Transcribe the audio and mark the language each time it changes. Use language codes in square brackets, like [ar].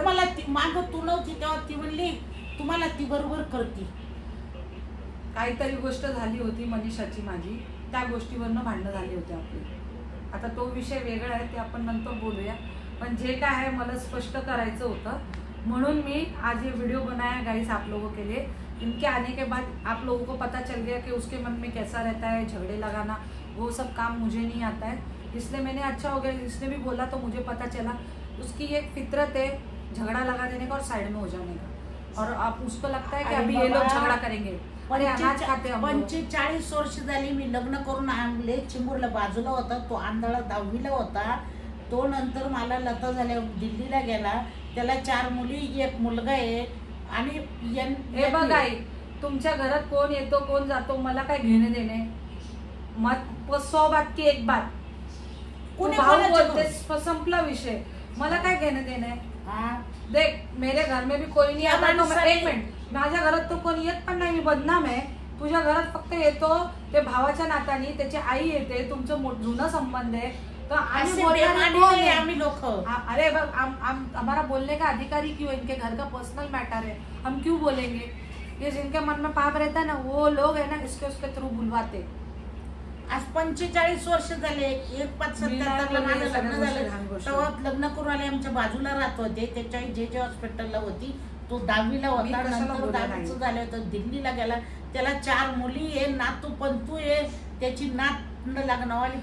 [mr] मला माग तू नव्हती तेव्हा ती म्हणली तुम्हाला ती बरोबर करती. काहीतरी गोष्ट झाली होती मनीषाची माझी, त्या गोष्टीवरनं भांडणं झाली होती आपली. आता तो विषय वेगळा आहे, ते आपण नंतर बोलूया. पण जे काय आहे मला स्पष्ट करायचं होतं म्हणून मी आज [hi] ये वीडियो बनाया गाइस आप लोगों के लिए। इनके आने के बाद आप लोगों को पता चल गया कि उसके मन में कैसा रहता है, झगड़े लगाना वो सब काम मुझे नहीं आता है, इसलिए मैंने अच्छा हो गया इसने भी बोला तो मुझे पता चला उसकी एक फितरत है झगड़ा लगा देने का और साइड में हो जाने का। और आप उसको लगता है कि अभी ये लोग झगड़ा करेंगे, अरे अनाज खाते हम लोग। [mr] 45 वर्ष झाली मी लग्न करून आणले, चिंबूरला बाजूला होता तो, आंधळा 10वीला होता तो। नंतर मला लता झाल्या, दिल्लीला गेला, त्याला 4 मुली 1 मुलगा आहे। आणि हे बघ आई, तुमच्या घरात कोण येतो कोण जातो मला काय घेणे देणे मत [hi] 100 बात की 1 बात [mr] कोणी बोलते संपला विषय, मला काय घेणे देणे। [hi] देख मेरे घर में भी कोई नहीं आता तो मैं 1 मिनिट, [mr] माझ्या घरात तो कोणी येत पण नाही, मी बदनाम आहे। तुझ्या घरात फक्त येतो ते भावाच्या नातानी, त्याची आई येते, तुमचं जुना संबंध आहे तो आम्ही [hi] लोग। अरे हमारा बोलने का अधिकारी क्यों, इनके घर का पर्सनल मैटर है, हम क्यों बोलेंगे। ये जिनके मन में पाप रहता है ना वो लोग है ना इसके उसके थ्रू बुलवाते। [mr] आज 45 वर्ष झाले, 1/77 ला माझं लग्न झालं, तेव्हा लग्न करून आले, आमच्या बाजूला राहत होते, त्याच्या जे हॉस्पिटलला होती, तो 10वीला होता, नंतर 10वीचं झालं होतं, दिल्लीला गेला, त्याला 4 मुली आहे, नातू पंतू आहे, त्याची नात लग्नवाली